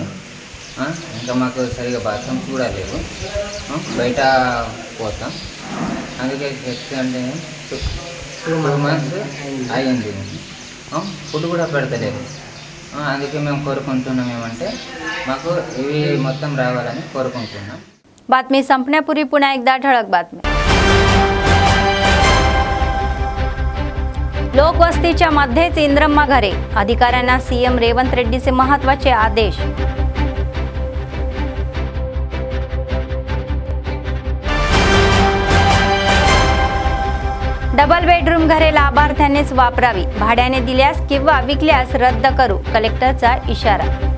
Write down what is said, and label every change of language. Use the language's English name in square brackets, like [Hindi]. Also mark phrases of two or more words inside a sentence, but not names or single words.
[Telugu] ఇంకా మాకు సరిగా బాత్రూమ్స్ కూడా లేవు, బయట పోతాం. అందుకే అంటే 2 months అయ్యింది, ఫుడ్ కూడా పెడతలేరు. అందుకే మేము కోరుకుంటున్నాం ఏమంటే మాకు ఇవి మొత్తం రావాలని కోరుకుంటున్నాం. [Marathi] बातमी संपण्यापूर्वी पुन्हा एकदा ठळक बातमी. लोकवस्तीच्या मध्येच इंद्रम्मा घरे, अधिकाऱ्यांना सीएम रेवंत रेड्डीचे महत्त्वाचे आदेश. [English] double bedroom [Marathi] घरे लाभार्थ्यांनीच वापरावी, भाड्याने दिल्यास किंवा विकल्यास रद्द करू, कलेक्टरचा इशारा.